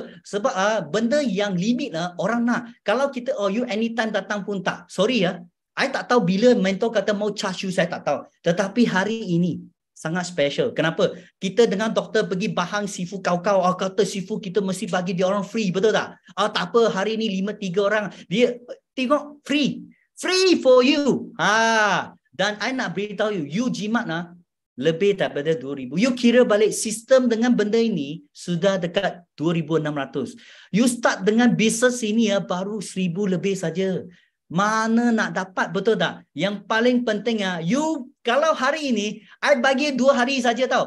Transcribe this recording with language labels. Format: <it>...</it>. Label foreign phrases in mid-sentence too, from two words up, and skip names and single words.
<ms>Sebab benda yang limit orang nak. Kalau kita</ms> <en>you anytime</en> <ms>datang pun tak.</ms> <en>Sorry I</en> <ms>tak tahu bila mentor kata mau</ms> <en>charge you,</en> <ms>saya tak tahu. Tetapi hari ini sangat special. Kenapa? Kita dengan doktor pergi bahang sifu kau-kau. Kata sifu kita mesti bagi dia orang free. Betul tak? Tak apa, hari ni 5-3 orang. Dia tengok free.</ms> <en>Free for you.</en> <ms>Dan I nak beritahu you, you jimat lebih daripada 2,000. You kira balik sistem dengan benda ini sudah dekat 2,600. You start dengan bisnes ini ya baru 1,000 lebih saja. Mana nak dapat, betul tak? Yang paling penting you kalau hari ini I bagi 2 hari saja tahu.</ms>